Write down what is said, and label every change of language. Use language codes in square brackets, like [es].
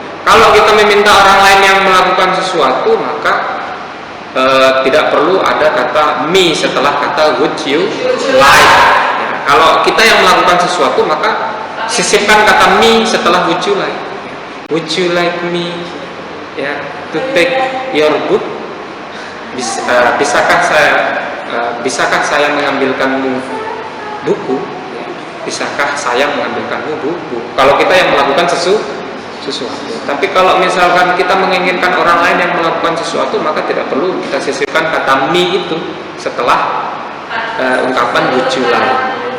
[id] Kalau kita meminta orang lain yang melakukan sesuatu, maka tidak perlu ada kata me setelah kata [en] would you like. [id] Ya, kalau kita yang melakukan sesuatu, maka sisipkan kata me setelah [en] would you like. Would you like me ya to take your book? [id] Bisakah saya mengambilkanmu buku? Bisakah saya mengambilkanmu buku? Kalau kita yang melakukan sesuatu. Tapi kalau misalkan kita menginginkan orang lain yang melakukan sesuatu, maka tidak perlu kita sisipkan kata me itu setelah ungkapan [en] would you like.